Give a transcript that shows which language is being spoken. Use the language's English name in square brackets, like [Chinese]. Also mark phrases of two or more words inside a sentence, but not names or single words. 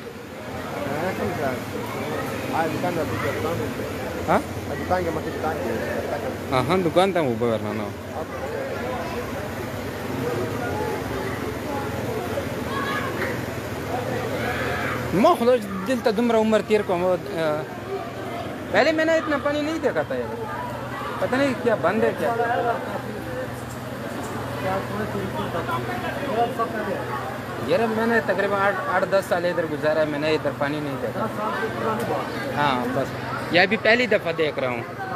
[Pashto] ها دکان ته اوبه ورننه ما خدا دلته دومره عمر تیر کوم [Urdu] پہلے میں نے اتنا پانی نہیں دیکھا تھا یار پتا نہیں کیا بند ہے کیا یار میں نے تقریباً 8-10 سال ادھر گزارا ہے میں نے ادھر پانی نہیں دیکھا ہاں بس یہ بھی پہلی دفعہ دیکھ رہا ہوں